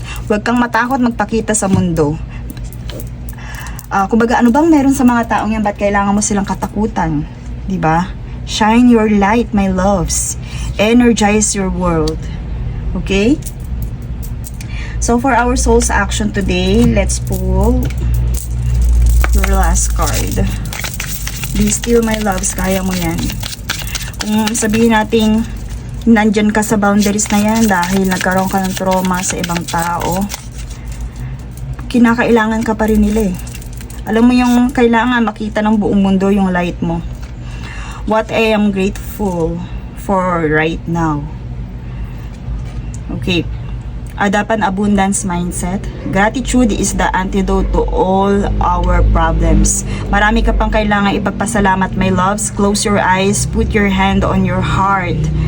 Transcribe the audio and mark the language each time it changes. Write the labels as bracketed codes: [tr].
[tl] Huwag kang matakot magpakita sa mundo. Kumbaga, ano bang meron sa mga taong yan? Ba't kailangan mo silang katakutan? Diba? [en] Shine your light, my loves. Energize your world. Okay? So, for our soul's action today, let's pull your last card. Be still, my loves. [tl] Kaya mo yan. Kung sabihin natin, nandyan ka sa boundaries na yan dahil nagkaroon ka ng trauma sa ibang tao, kinakailangan ka pa rin nila eh. Alam mo yung kailangan makita ng buong mundo yung light mo. [en] What I am grateful for right now. Okay. Adapt an abundance mindset. Gratitude is the antidote to all our problems. [tl] Marami ka pang kailangan ipagpasalamat, my loves. [en] Close your eyes, put your hand on your heart.